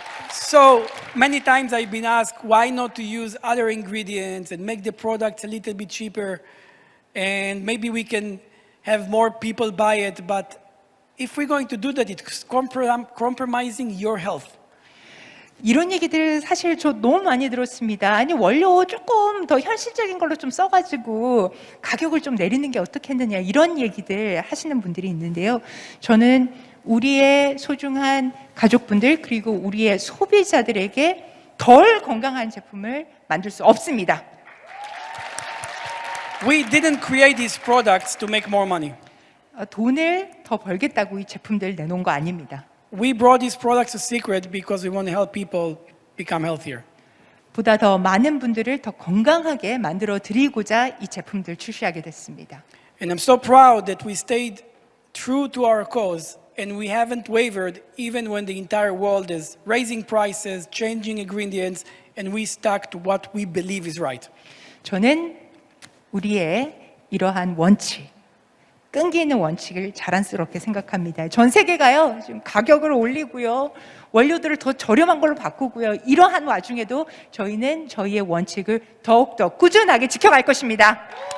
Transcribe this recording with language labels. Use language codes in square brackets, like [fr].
[en] So many times I've been asked why not to use other ingredients and make the products a little bit cheaper and maybe we can have more people buy it. But if we're going to do that, it's compromising your health. [ko] 이런 얘기들 사실 저 너무 많이 들었습니다. 아니, 원료 조금 더 현실적인 걸로 좀 써가지고 가격을 좀 내리는 게 어떻겠느냐, 이런 얘기들 하시는 분들이 있는데요. 저는 우리의 소중한 가족분들 그리고 우리의 소비자들에게 덜 건강한 제품을 만들 수 없습니다. [en] We didn't create these products to make more money. [ko] 돈을 더 벌겠다고 이 제품들 내놓은 거 아닙니다. [en] We brought these products to Secret because we want to help people become healthier. [ko] 보다 더 많은 분들을 더 건강하게 만들어 드리고자 이 제품들 출시하게 됐습니다. [en] And I'm so proud that we stayed true to our cause and we haven't wavered even when the entire world is raising prices, changing ingredients, and we stuck to what we believe is right. [ko] 저는 우리의 이러한 원칙, 끈기 있는 원칙을 자랑스럽게 생각합니다. 전 세계가요, 지금 가격을 올리고요, 원료들을 더 저렴한 걸로 바꾸고요. 이러한 와중에도 저희는 저희의 원칙을 더욱더 꾸준하게 지켜갈 것입니다.